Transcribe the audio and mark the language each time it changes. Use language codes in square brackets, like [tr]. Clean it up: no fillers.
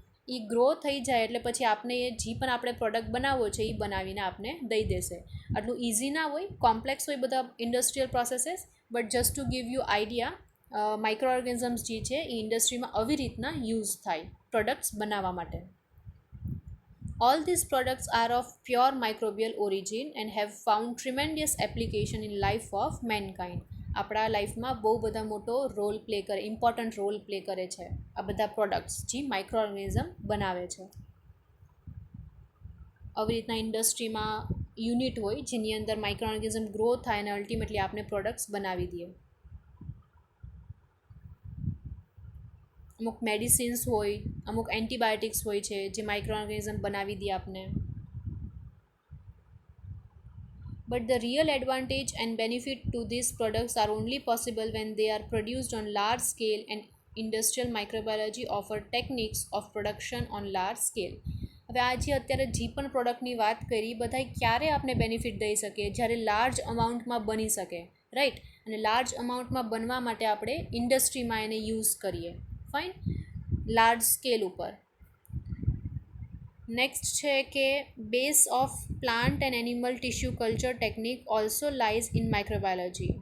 [gu] એ grow થઈ જાય એટલે પછી આપણે એ જે પણ આપણે પ્રોડક્ટ બનાવવો છે એ બનાવીને આપણે દઈ દેશે. આટલું ઇઝી ના હોય, કોમ્પ્લેક્સ હોય બધા industrial processes, [en] but just to give you idea [gu] micro organisms જે છે એ ઇન્ડસ્ટ્રીમાં આવી રીતના યુઝ થાય પ્રોડક્ટ્સ બનાવવા માટે. [en] All these products are of pure microbial origin and have found tremendous application in life of mankind. [gu] આપણા લાઈફમાં બહુ બધા મોટો રોલ પ્લે કરે, ઇમ્પોર્ટન્ટ રોલ પ્લે કરે છે આ બધા પ્રોડક્ટ્સ જે માઇક્રો ઓર્ગેનિઝમ બનાવે છે. આવી રીતના ઇન્ડસ્ટ્રીમાં યુનિટ હોય જેની અંદર માઇક્રો ઓર્ગેનિઝમ ગ્રો થાય અને અલ્ટિમેટલી આપણે પ્રોડક્ટ્સ બનાવી દઈએ. અમુક મેડિસિન્સ હોય, અમુક એન્ટીબાયોટિક્સ હોય છે જે માઇક્રો ઓર્ગેનિઝમ બનાવી દે આપને. [en] But the real advantage and benefit to these products are only possible when they are produced on large scale, and industrial microbiology offer techniques of production on large scale. [gu] હવે આ જે અત્યારે જે પણ પ્રોડક્ટની વાત કરી બધાય ક્યારે આપણે બેનિફિટ દઈ શકીએ, જ્યારે લાર્જ અમાઉન્ટમાં બની શકે, રાઈટ. અને લાર્જ અમાઉન્ટમાં બનવા માટે આપણે ઇન્ડસ્ટ્રીમાં એને યુઝ કરીએ, ફાઇન, લાર્જ સ્કેલ ઉપર. નેક્સ્ટ છે કે [en] Base of plant and animal tissue culture technique also lies in microbiology.